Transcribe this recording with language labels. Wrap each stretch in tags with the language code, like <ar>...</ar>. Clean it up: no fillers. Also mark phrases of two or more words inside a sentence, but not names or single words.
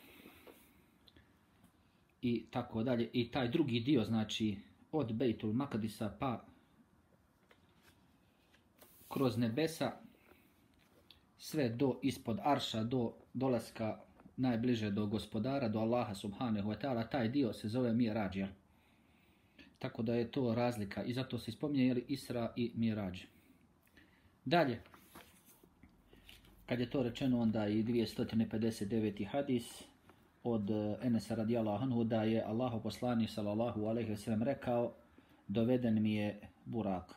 <bs>I tako dalje. I taj drugi dio, znači od Bejtul Makadisa pa kroz nebesa sve do ispod Arša, do dolaska najbliže do gospodara, do Allaha</bs> <ar>سبحانه وتعالى,</ar> <bs>taj dio se zove Mi'rađ. Tako da je to razlika i zato se spominje Isra i Mi'rađ. Dalje, kad je to rečeno, onda i 259. hadis od Enesa</bs> <ar>رضي الله عنه</ar> <bs>da je Allahov poslanik</bs> <ar>صلى الله عليه وسلم</ar> <bs>rekao: doveden mi je Burak.</bs>